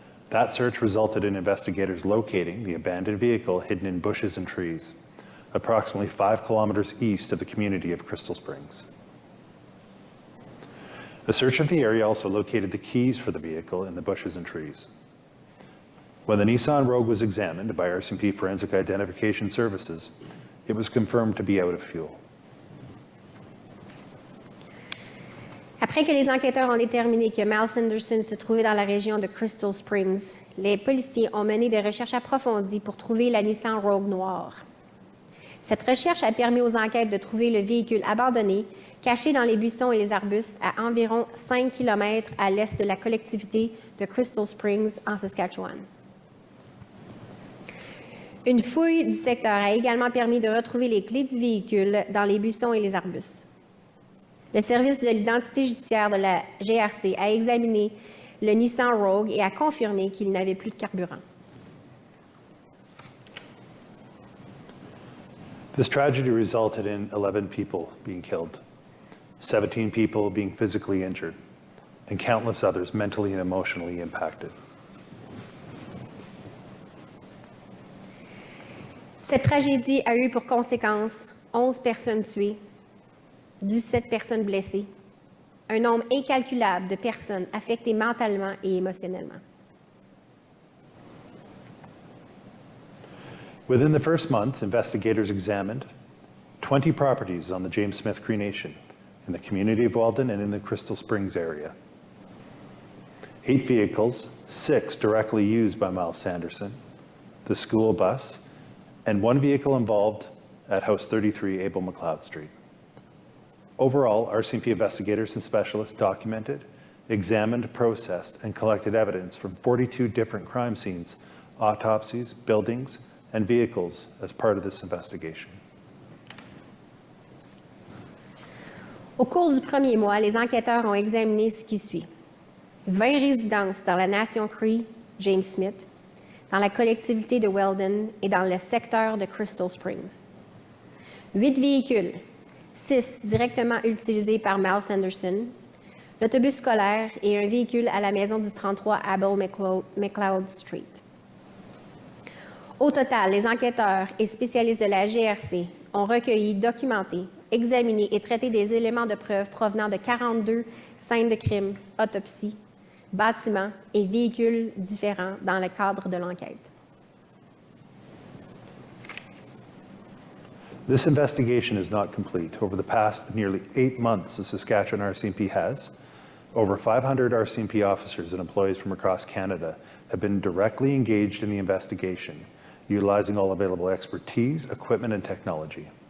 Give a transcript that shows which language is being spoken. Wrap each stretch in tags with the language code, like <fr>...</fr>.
<en>That search resulted in investigators locating the abandoned vehicle hidden in bushes and trees, approximately 5 kilometers east of the community of Crystal Springs. A search of the area also located the keys for the vehicle in the bushes and trees. When the Nissan Rogue was examined by RCMP Forensic Identification Services, it was confirmed to be out of fuel.</en> <fr>Après que les enquêteurs ont déterminé que Miles Sanderson se trouvait dans la région de Crystal Springs, les policiers ont mené des recherches approfondies pour trouver la Nissan Rogue noire. Cette recherche a permis aux enquêtes de trouver le véhicule abandonné, caché dans les buissons et les arbustes à environ 5 km à l'est de la collectivité de Crystal Springs en Saskatchewan. Une fouille du secteur a également permis de retrouver les clés du véhicule dans les buissons et les arbustes. Le service de l'identité judiciaire de la GRC a examiné le Nissan Rogue et a confirmé qu'il n'avait plus de carburant.</fr> <en>This tragedy resulted in 11 people being killed. 17 people being physically injured, and countless others mentally and emotionally impacted.</en> <fr>Cette tragédie a eu pour conséquence 11 personnes tuées, 17 personnes blessées, un nombre incalculable de personnes affectées mentalement et émotionnellement.</fr> <en>Within the first month, investigators examined 20 properties on the James Smith Cree Nation in the community of Weldon and in the Crystal Springs area. 8 vehicles, 6 directly used by Miles Sanderson, the school bus, and 1 vehicle involved at House 33 Abel McLeod Street. Overall, RCMP investigators and specialists documented, examined, processed, and collected evidence from 42 different crime scenes, autopsies, buildings, and vehicles as part of this investigation.</en> <fr>Au cours du premier mois, les enquêteurs ont examiné ce qui suit. 20 résidences dans la nation Cree, James Smith, dans la collectivité de Weldon et dans le secteur de Crystal Springs. 8 véhicules, 6 directement utilisés par Miles Sanderson, l'autobus scolaire et un véhicule à la maison du 33 Abel McLeod Street. Au total, les enquêteurs et spécialistes de la GRC ont recueilli, documenté, examiné et traité des éléments de preuve provenant de 42 scènes de crime, autopsies, bâtiments et véhicules différents dans le cadre de l'enquête.</fr> <en>This investigation is not complete. Over the past nearly 8 months, the Saskatchewan RCMP has, over 500 RCMP officers and employees from across Canada have been directly engaged in the investigation, utilizing all available expertise, equipment, and technology.</en>